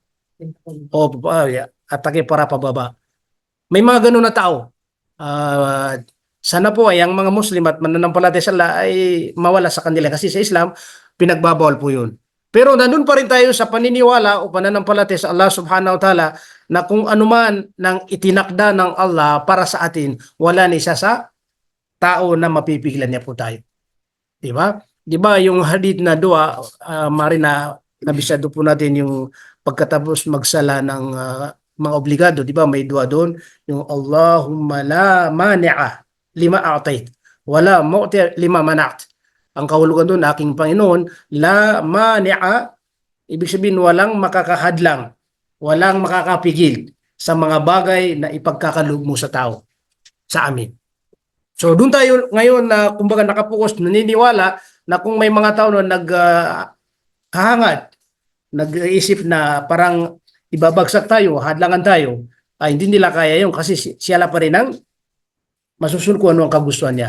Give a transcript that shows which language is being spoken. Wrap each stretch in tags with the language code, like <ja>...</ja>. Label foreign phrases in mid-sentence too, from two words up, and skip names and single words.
<tl>O atake para pababa. May mga ganun na tao. Sana po ay ang mga Muslim at mananampalataya sa Allah ay mawala sa kanila kasi sa Islam, pinagbabawal po yun. Pero nandun pa rin tayo sa paniniwala o pananampalataya sa Allah</tl> <ar>سبحانه وتعالى</ar> <tl>na kung anuman nang itinakda ng Allah para sa atin, wala na isa sa tao na mapipigilan niya po tayo. Di ba? Di ba yung hadith na dua, marina, nabisado po natin yung pagkatapos magsala ng mga obligado, di ba? May dua doon, yung</tl> <ar>اللهم لا مانع لما أعطيت ولا معطي لما منعت.</ar> <tl>Ang kahulugan doon, aking Panginoon,</tl> <ar>لا مانع,</ar> <tl>ibig sabihin walang makakahadlang, walang makakapigil sa mga bagay na ipagkakaloob mo sa tao, sa amin. So doon tayo ngayon na kumbaga nakapokus, naniniwala na kung may mga tao na hahangad, nag-iisip na parang ibabagsak tayo, hadlangan tayo, ay hindi nila kaya yun kasi siya pa rin ang masusunod kung ano ang kagustuhan niya.</tl>